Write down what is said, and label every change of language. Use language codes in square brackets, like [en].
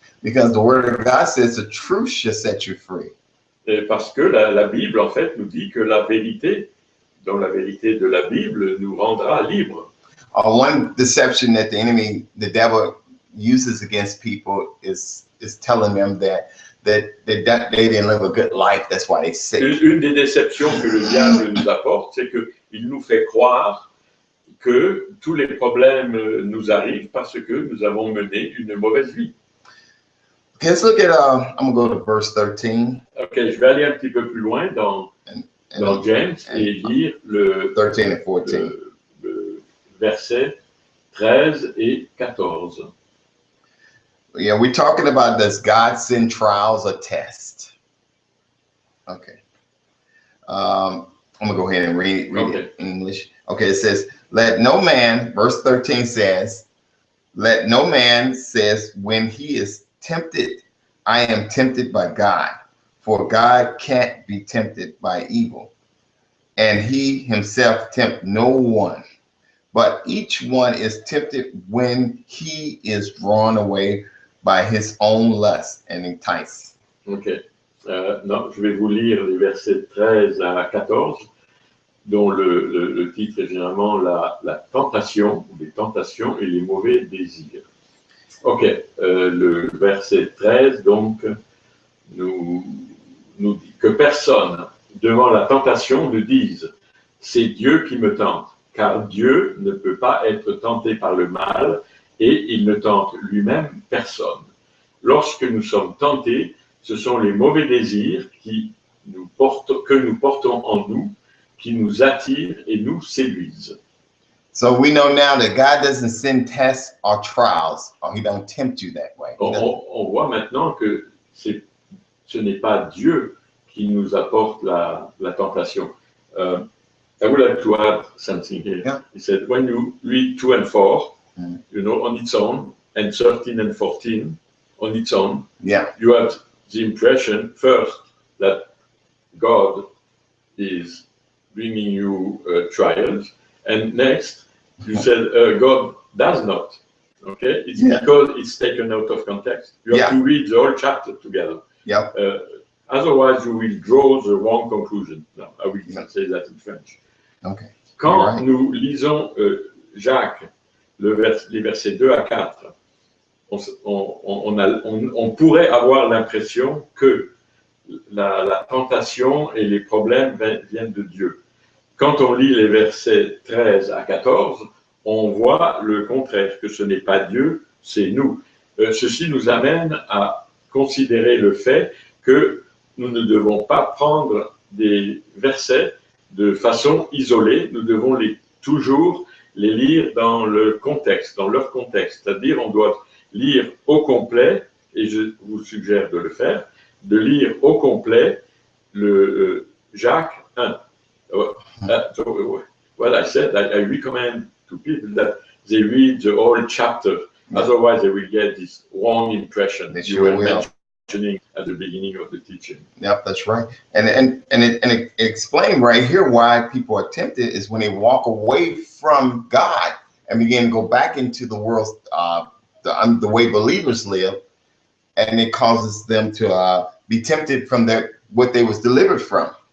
[en] Because the Word of God says the truth shall set you free. [fr] Et parce que la Bible, en fait, nous dit que la vérité, dans la vérité de la Bible, nous rendra libres. [en] One deception that the devil uses against people is telling them that they didn't live a good life, that's why they're sick. [fr] Une des déceptions que le diable nous apporte, c'est qu'il nous fait croire que tous les problèmes nous arrivent parce que nous avons mené une mauvaise vie. [en] Okay, let's look at, I'm going to go to verse 13. [fr] Ok, je vais aller un petit peu plus loin dans James et lire le [en] 13 and 14. [fr] le verset 13 et 14. [en] Yeah, we're talking about, does God send trials or tests? Okay. I'm going to go ahead and read it in English. Okay, it says, let no man, verse 13 says, let no man says when he is tempted, I am tempted by God, for God can't be tempted by evil, and he himself tempt no one. But each one is tempted when he is drawn away by his own lust and enticed. Ok. [fr] Non, je vais vous lire les versets 13 à 14, dont le titre est généralement la tentation, les tentations et les mauvais désirs. Ok. Le verset 13, donc, nous dit que personne, devant la tentation, ne dise « c'est Dieu qui me tente ». Car Dieu ne peut pas être tenté par le mal et il ne tente lui-même personne. Lorsque nous sommes tentés, ce sont les mauvais désirs que nous portons en nous qui nous attirent et nous séduisent. [en] So we know now that God doesn't send tests or trials, or he don't tempt you that way. [fr] On voit maintenant que ce n'est pas Dieu qui nous apporte la tentation. [en] I would like to add something here. Yeah. He said, when you read 2 and 4, you know, on its own, and 13 and 14 on its own, Yeah. you have the impression first that God is bringing you trials, and next you said God does not. Okay, it's because it's taken out of context. You have to read the whole chapter together. Yep. Otherwise, you will draw the wrong conclusion. No, I will not say that in French. Okay. [fr] Quand nous lisons Jacques, les versets 2 à 4, on pourrait avoir l'impression que la tentation et les problèmes viennent de Dieu. Quand on lit les versets 13 à 14, on voit le contraire, que ce n'est pas Dieu, c'est nous. Ceci nous amène à considérer le fait que nous ne devons pas prendre des versets de façon isolée, nous devons toujours les lire dans le contexte, dans leur contexte. C'est-à-dire, on doit lire au complet, et je vous suggère de le faire, de lire au complet le Jacques 1. [en] What I said, I recommend to people that they read the whole chapter, otherwise they will get this wrong impression that you were mentioning at the beginning of the teaching. Yep, that's right. And it explained right here why people are tempted is when they walk away from God and begin to go back into the world, the way believers live, and it causes them to be tempted from what they was delivered from.